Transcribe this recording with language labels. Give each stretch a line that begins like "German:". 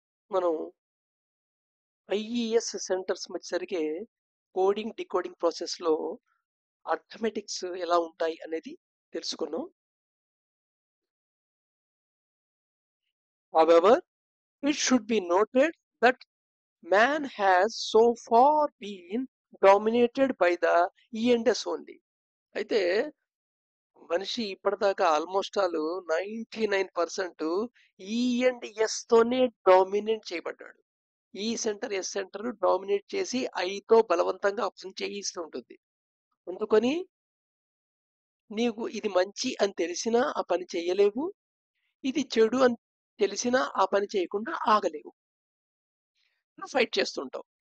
Telugu: మనం IES centres వచ్చేసరికి coding, decoding ప్రాసెస్‌లో అర్థమెటిక్స్ ఎలా ఉంటాయి అనేది తెలుసుకున్నాం.
English: However, it should be noted that man has so far been dominated by the E&S only.
Telugu: అయితే మనిషి ఇప్పటిదాకా
English: almost all
Telugu: 99% ఈ అండ్ ఎస్ తోనే డామినేట్ చేయబడ్డాడు. ఈ సెంటర్ ఎస్ సెంటర్ డామినేట్ చేసి ఐతో బలవంతంగా అప్షన్ చేయిస్తూ ఉంటుంది. అందుకని నీకు ఇది మంచి అని తెలిసినా ఆ పని చేయలేవు, ఇది చెడు అని తెలిసినా ఆ పని చేయకుండా ఆగలేవు. నువ్వు ఫైట్ చేస్తుంటావు.